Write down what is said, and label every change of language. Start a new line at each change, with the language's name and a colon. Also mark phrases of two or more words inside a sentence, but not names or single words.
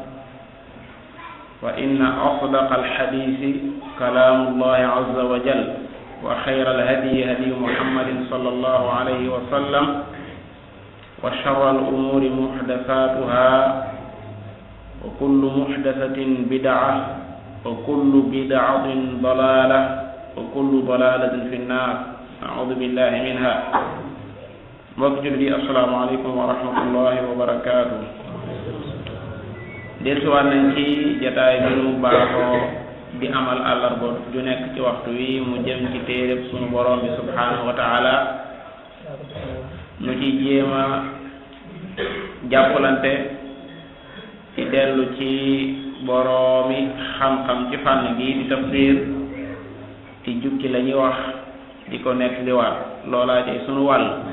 Arabic: فإن أصدق الحديث كلام الله عز وجل وخير الهدي هدي محمد صلى الله عليه وسلم وشر الأمور محدثاتها وكل محدثة بدعة وكل بدعة ضلالة وكل ضلالة في النار أعوذ بالله منها.
Wolof: mbokk jullit yi
Arabic: السلام عليكم ورحمة الله وبركاته.
Wolof: dellusiwaat nañ ci jataay bi nu baaxoo di amal àllarba ju nekk ci waxtu wi mu jëm ci téereb sunu borom bi
Arabic: سبحانه وتعالى
Wolof: nu ci jéema jàppalante ci dellu ci boroomi xam-xam ci fànn gi di tafsir ci jukki la ñuy wax di ko nekk liwaat loolaa ci sunu wàll